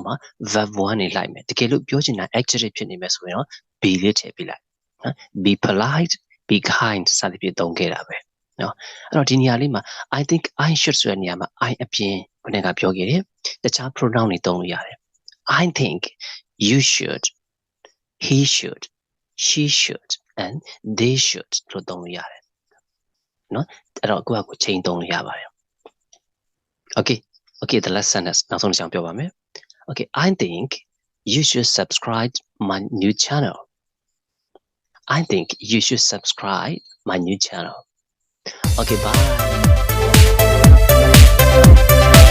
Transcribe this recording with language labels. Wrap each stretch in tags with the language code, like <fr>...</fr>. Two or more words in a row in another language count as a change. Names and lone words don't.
<my>မှာ verb 1နေလိုက်မယ်တကယ်လို့ပြောချင်တာ adjective ဖြစ်နေမယ်ဆိုရင်တော့ be လေးထည့်ပေးလိုက်နော်</my> <en>be polite be kind</en> <my>စသဖြင့် သုံးခဲ့တာပဲနော်အဲ့တော့ဒီနေရာလေးမှာ</my> <en>I think I should</en> <my>ဆိုတဲ့နေရာမှာ I အပြင်ခုနကပြောခဲ့တယ်တခြား pronoun တွေသုံးလို့ရတယ်</my> <en>I think you should he should she should and they should</en> <my>လို့သုံးလို့ရတယ်နော်အဲ့တော့ကိုချိန်သုံးလို့ရပါတယ်</my> <en>Okay the last sentence</en> <my>နောက်ဆုံးတစ်ချောင်းပြောပါမယ်</my> <en>Okay I think you should subscribe my new channel I think you should subscribe my new channel Okay bye</en>